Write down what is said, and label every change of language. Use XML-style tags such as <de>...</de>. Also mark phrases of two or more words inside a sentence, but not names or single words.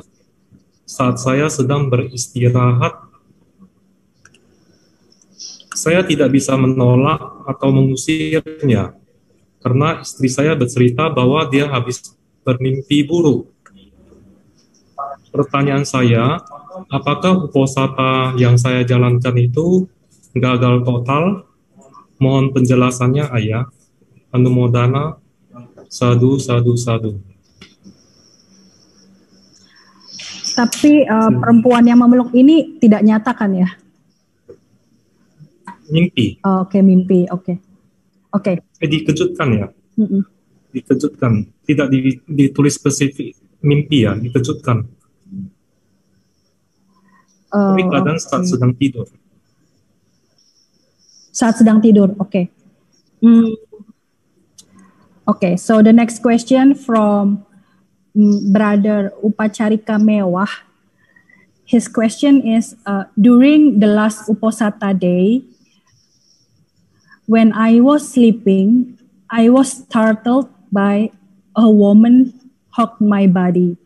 <id>Saat saya sedang beristirahat, saya tidak bisa menolak atau mengusirnya, karena istri saya bercerita bahwa dia habis bermimpi buruk. Pertanyaan saya, apakah uposatha yang saya jalankan itu gagal total? Mohon penjelasannya, Ayah.</id> <pi>Anumodana, sadu, sadu, sadu.</pi> <id>Tapi perempuan yang memeluk ini tidak nyata kan ya? Mimpi. Oke, mimpi. Oke. Dikejutkan ya? Dikejutkan. Tidak ditulis spesifik mimpi ya, dikejutkan. Tapi kadang saat sedang tidur. Saat sedang tidur, oke.</id> <en>Okay, so the next question from Brother Upacarika Mewah. His question is, during the last Uposatha day, when I was sleeping, I was startled by a woman hug my body.</en>